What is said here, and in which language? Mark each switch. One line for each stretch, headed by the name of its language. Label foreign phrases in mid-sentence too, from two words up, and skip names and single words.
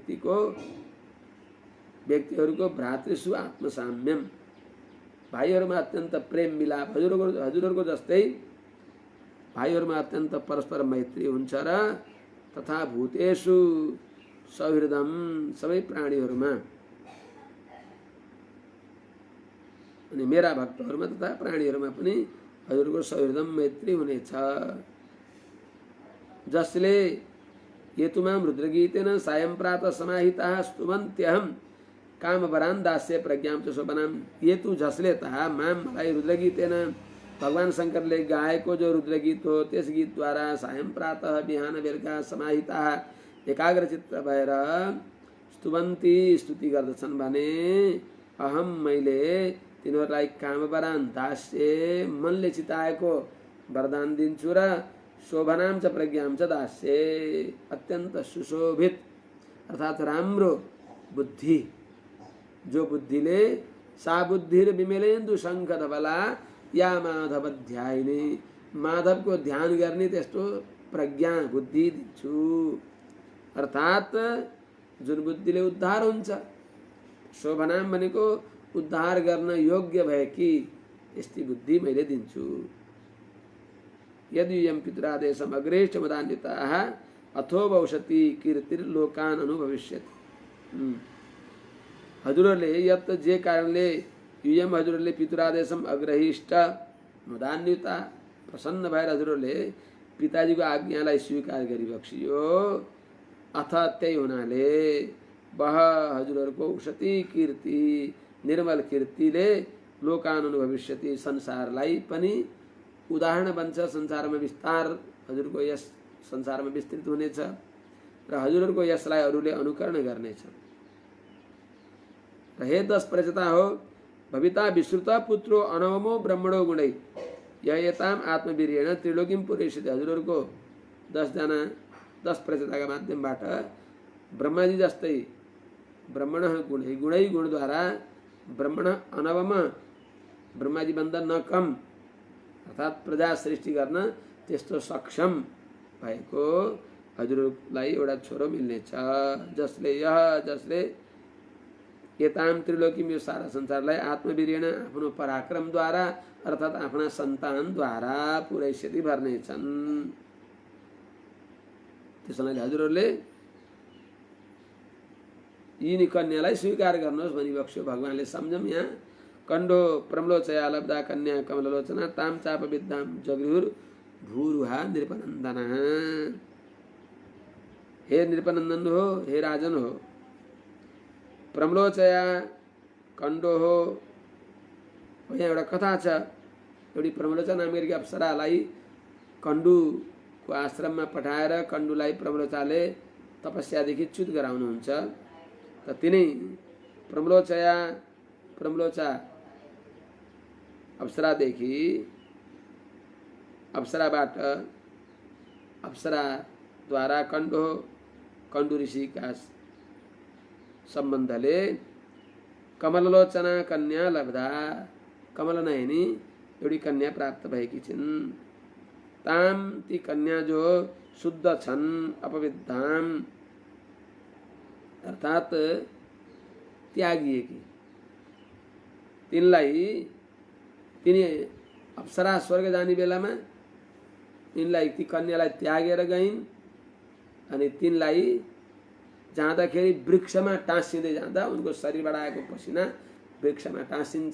Nepali: व्यक्तिहरूको
Sanskrit: भ्रातृषु आत्मसाम्यम,
Nepali: भाइहरूमा अत्यन्त प्रेम मिलाप, हजुरहरूको जस्तै भाइहरूमा अत्यन्त परस्पर मैत्री हुन्छ र
Sanskrit: तथा भूतेषु सौहृदम
Nepali: सबै प्राणीहरूमा अनि मेरा भक्तहरूमा तथा प्राणीहरूमा पनि हजुरको सौहृदम मैत्री हुनेछ।
Sanskrit: जसले हेतुमां रुद्रगीतेन सायं प्रातः समाहिताः स्तुवन्त्यहं कामवरान् दास्य प्रज्ञां च शोभनां।
Nepali: हेतु जसले तहा माम मलाई रुद्रगीतेन भगवान शंकरले गाएको जो रुद्रगीत हो त्यस गीतद्वारा सायं प्रातः बिहान बेलुका समाहिताः एकाग्रचित्त भएर स्तुवन्ती स्तुति गर्दछन् भने अहम मैले तिनीहरूलाई
Sanskrit: कामवरान् दास्य
Nepali: मनले चिताएको वरदान दिन्छु र
Sanskrit: शोभनां च प्रज्ञां च दास्य
Nepali: अत्यन्त सुशोभित अर्थात राम्रो बुद्धि जो बुद्धिले
Sanskrit: सा बुद्धिर विमलेन्दु शंख धवला या माधव ध्यायिनी
Nepali: माधवको ध्यान गर्ने त्यस्तो प्रज्ञा बुद्धि दिन्छु। अर्थात जुन बुद्धिले उद्धार हुन्छ शोभनाम भनेको उद्धार गर्न योग्य भएकी यस्ती बुद्धि मैले दिन्छु।
Sanskrit: यदि यम पितरादेशम अग्रेष्ठ मदान्विताः अथोवौषति कीर्तिर्लोकान् अनुभविष्यति।
Nepali: हजुरहरूले यत जे कारणले युयम हजुरहरूले
Sanskrit: पितरादेशम अग्रहिष्ट मदान्विता
Nepali: प्रसन्न भएर हजुरहरूले पिताजीको आज्ञालाई स्वीकार गरिबक्सियो अथ त्यही हुनाले वह हजुरहरूको औषति कीर्ति निर्मल कीर्तिले लोकानुन भविष्यति संसारलाई पनि उदाहरण बन्छ। संसारमा विस्तार हजुरको यस संसारमा विस्तृत हुनेछ र हजुरहरूको यसलाई अरूले अनुकरण गर्नेछ।
Sanskrit: र हे 10 प्रजता हो भविता विश्रुत पुत्रो अनवमो ब्रह्मणो गुणै यताम आत्मवीर्येण त्रिलोकीम पुरेसित।
Nepali: हजुरहरूको 10 प्रजताका माध्यमबाट ब्रह्माजी जस्तै
Sanskrit: ब्रह्मण गुणै गुणै
Nepali: गुणद्वारा ब्रह्मण अनवम ब्रह्माजी भन्दा नकम अर्थात प्रजा सृष्टि गर्न त्यस्तो सक्षम भएको हजुरलाई एउटा छोरो मिल्नेछ। जसले
Sanskrit: यताम त्रिलोकीम
Nepali: यो सारा संसारलाई आत्मवीर्येण आफ्नो पराक्रमद्वारा अर्थात आफ्ना सन्तानद्वारा पुरैसित भर्नेछन्। त्यसैले हजुरहरूले यिनी कन्यालाई स्वीकार गर्नुहोस् भनी बक्स्यो भगवानले।
Sanskrit: सम्झम यहाँ कण्डो प्रमलोचया लब्धा कन्या कमललोचना ताम चाप विद्याम जगृहुर भूरुहा नृपनन्दन।
Nepali: हे नृपनन्दन हो, हे राजन हो, प्रमलोचया कण्डो हो। यहाँ एउटा कथा छ। एउटी प्रमलोचा नामकी अप्सरालाई कण्डुको आश्रममा पठाएर कण्डुलाई प्रमलोचाले तपस्यादेखि च्युत गराउनुहुन्छ। त तिनै प्रमलोचा अप्सरादेखि अप्सराद्वारा कण्डु ऋषिका सम्बन्धले कमललोचना कन्या लब्धा कमल नयनी एउटी कन्या प्राप्त भएकी छिन्। ताम ती कन्या जो शुद्ध छन् अपविद्धाम अर्थात त्यागिएकी तिनी अप्सरा स्वर्ग जाने बेलामा तिनलाई ती कन्यालाई त्यागेर गइन् अनि तिनलाई जाँदाखेरि वृक्षमा टाँसिँदै जाँदा उनको शरीरबाट आएको पसिना वृक्षमा टाँसिन्छ।